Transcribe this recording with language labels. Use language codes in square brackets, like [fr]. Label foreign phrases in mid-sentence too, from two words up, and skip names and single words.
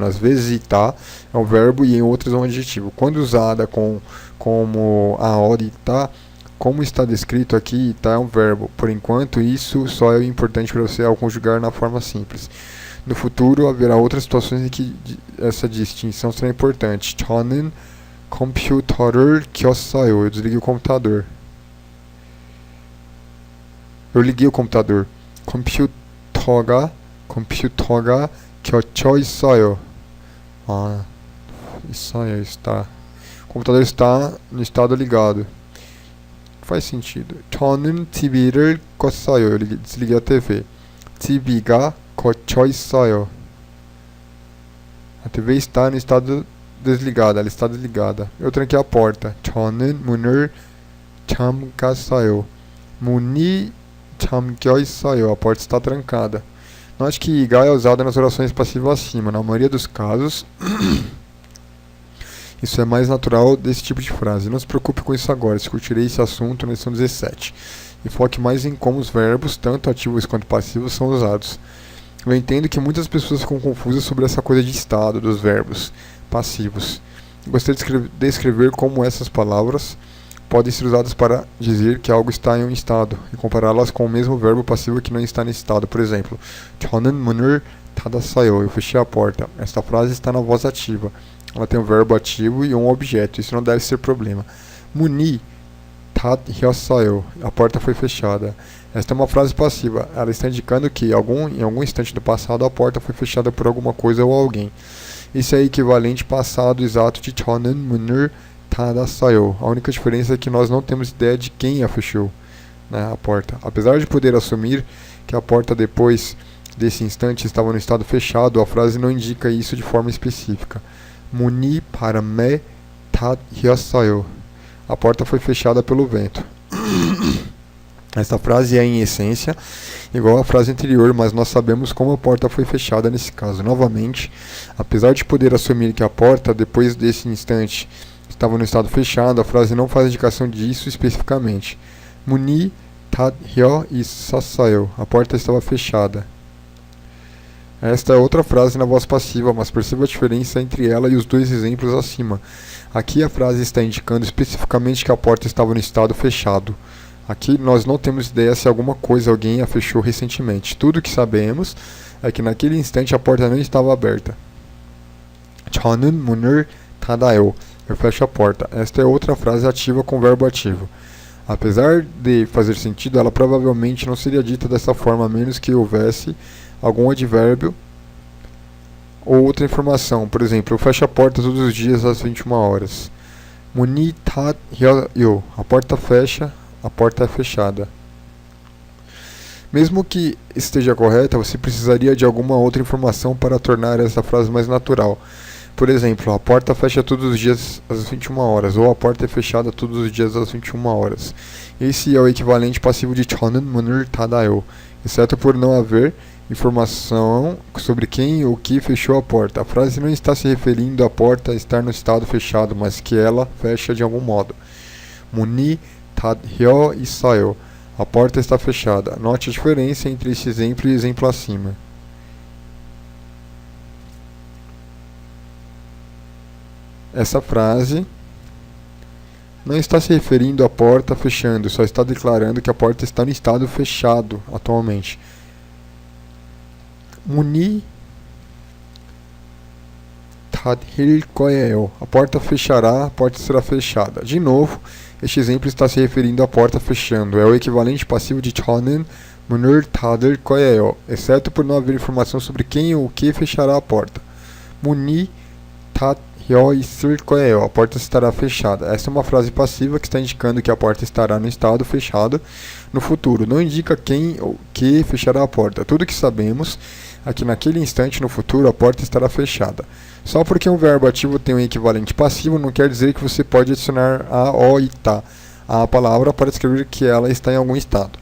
[pt] Às vezes ita é um verbo e em outros é um adjetivo. Quando usada como AO e ita, como está descrito aqui, ita é um verbo. Por enquanto, isso só é importante para você ao conjugar na forma simples. No futuro, haverá outras situações em que essa distinção será importante. [ko] 저는 컴퓨터를 켰어요. [pt] Eu desliguei o computador. Eu liguei o computador. [ko] 컴퓨터가 켜져 있어요. 있어요, [pt] está. O computador está no estado ligado. Faz sentido. [ko] 저는 TV를 껐어요. [pt] Eu desliguei a TV. [ko] TV가 켜져 있어요. [pt] A TV está no estado desligado. Ela está desligada. Eu tranquei a porta. [ko] 저는 문을 잠갔어요. 문이 잠겨 있어요. [pt] A porta está trancada. Note que iga é usada nas orações passivas acima. Na maioria dos casos, isso é mais natural desse tipo de frase. Não se preocupe com isso agora. Discutirei esse assunto na lição 17. E foque mais em como os verbos, tanto ativos quanto passivos, são usados. Eu entendo que muitas pessoas ficam confusas sobre essa coisa de estado dos verbos passivos. Gostaria de descrever como essas palavras podem ser usadas para dizer que algo está em um estado e compará-las com o mesmo verbo passivo que não está nesse estado. Por exemplo, [ko] 저는 문을 닫았어요. [pt] Eu fechei a porta. Esta frase está na voz ativa. Ela tem um verbo ativo e um objeto. Isso não deve ser problema. [ko] 문이 닫혔어요. [pt] A porta foi fechada. Esta é uma frase passiva. Ela está indicando que em algum instante do passado a porta foi fechada por alguma coisa ou alguém. Isso é equivalente passado exato de [ko] 저는 문을 닫았어요. [pt] A única diferença é que nós não temos ideia de quem a fechou, né, a porta. Apesar de poder assumir que a porta depois desse instante estava no estado fechado, a frase não indica isso de forma específica. [ko] 문이 바람에 닫혔어요. [pt] A porta foi fechada pelo vento. Esta frase é, em essência, igual à frase anterior, mas nós sabemos como a porta foi fechada nesse caso. Novamente, apesar de poder assumir que a porta, depois desse instante, estava no estado fechado, a frase não faz indicação disso especificamente. [ko] 문이 닫혀 있었어요. [pt] A porta estava fechada. Esta é outra frase na voz passiva, mas perceba a diferença entre ela e os dois exemplos acima. Aqui a frase está indicando especificamente que a porta estava no estado fechado. Aqui nós não temos ideia se alguma coisa alguém a fechou recentemente. Tudo o que sabemos é que naquele instante a porta não estava aberta. [ko] 저는 문을 닫아요. [pt] Eu fecho a porta. Esta é outra frase ativa com verbo ativo. Apesar de fazer sentido, ela provavelmente não seria dita dessa forma a menos que houvesse algum advérbio ou outra informação. Por exemplo, eu fecho a porta todos os dias às 21 horas. [ko] 문이 닫혀요. [pt] A porta fecha, a porta é fechada. Mesmo que esteja correta, você precisaria de alguma outra informação para tornar essa frase mais natural. Por exemplo, a porta fecha todos os dias às 21 horas, ou a porta é fechada todos os dias às 21 horas. Esse é o equivalente passivo de [ko] 저는 문을 닫아요, [pt] exceto por não haver informação sobre quem ou que fechou a porta. A frase não está se referindo à porta estar no estado fechado, mas que ela fecha de algum modo. [ko] 문이 닫혀 있어요. [pt] A porta está fechada. Note a diferença entre esse exemplo e o exemplo acima. Essa frase não está se referindo à porta fechando, só está declarando que a porta está no estado fechado atualmente. [ko] 문이 닫힐 거예요. [pt] A porta fechará, a porta será fechada. De novo, este exemplo está se referindo à porta fechando. É o equivalente passivo de [ko] 저는 문을 닫을 거예요, [pt] exceto por não haver informação sobre quem ou o que fechará a porta. [ko] 문이 닫혀 있을 거예요. [pt] A porta estará fechada. Essa é uma frase passiva que está indicando que a porta estará no estado fechado no futuro. Não indica quem ou que fechará a porta. Tudo que sabemos é que naquele instante no futuro a porta estará fechada. Só porque um verbo ativo tem um equivalente passivo não quer dizer que você pode adicionar a, o e tá à palavra para descrever que ela está em algum estado.